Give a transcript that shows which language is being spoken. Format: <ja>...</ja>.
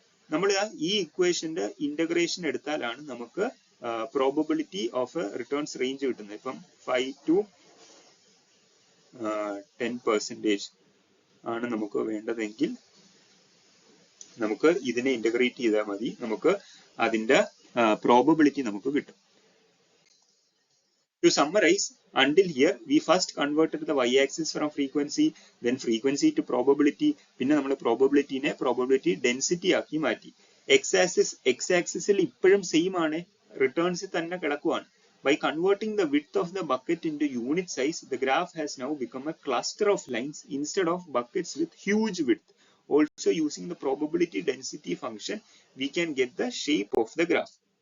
<ml>നമ്മൾ ഈ ഇക്വേഷന്റെ ഇന്റഗ്രേഷൻ എടുത്താലാണ് നമുക്ക് പ്രോബബിലിറ്റി ഓഫ് റിട്ടേൺസ് റേഞ്ച് കിട്ടുന്നത്. ഇപ്പം 5 to 10% ആണ് നമുക്ക് വേണ്ടതെങ്കിൽ നമുക്ക് ഇതിനെ ഇന്റഗ്രേറ്റ് ചെയ്താൽ മതി, നമുക്ക് അതിന്റെ പ്രോബബിലിറ്റി നമുക്ക് കിട്ടും.</ml> <en>To summarize, until here we first converted the y-axis from frequency, then frequency to probability,</en> <ml>പിന്നെ നമ്മൾ പ്രോബബിലിറ്റിനെ പ്രോബബിലിറ്റി ഡെൻസിറ്റി ആക്കി മാറ്റി. x-axisൽ ഇപ്പോഴും സെയിം ആണ്, റിട്ടേൺസിൽ തന്നെ കിടക്കുവാണ്.</ml> <en>By converting the width of the bucket into unit size, the graph has now become a cluster of lines instead of buckets with huge width. Also using the probability density function, we can get the shape of the graph.</en>